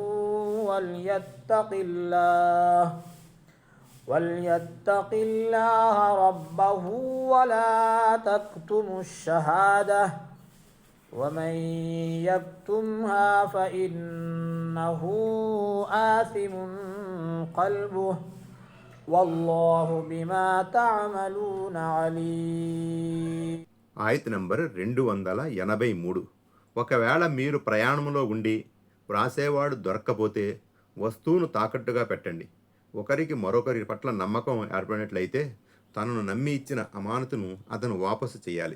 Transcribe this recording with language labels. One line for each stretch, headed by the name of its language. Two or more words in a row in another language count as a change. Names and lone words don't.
Arabic: وليتق الله ربه ولا تكتموا الشهادة ومن يكتمها فإنه آثم قلبه والله بما تعملون عليم.
Telugu: ఆయత్ నంబర్ 283. ఒకవేళ మీరు ప్రయాణంలో ఉండి వ్రాసేవాడు దొరక్కపోతే వస్తువును తాకట్టుగా పెట్టండి. ఒకరికి మరొకరి పట్ల నమ్మకం ఏర్పడినట్లయితే తనను నమ్మి ఇచ్చిన అమానతును అతను వాపసు చేయాలి.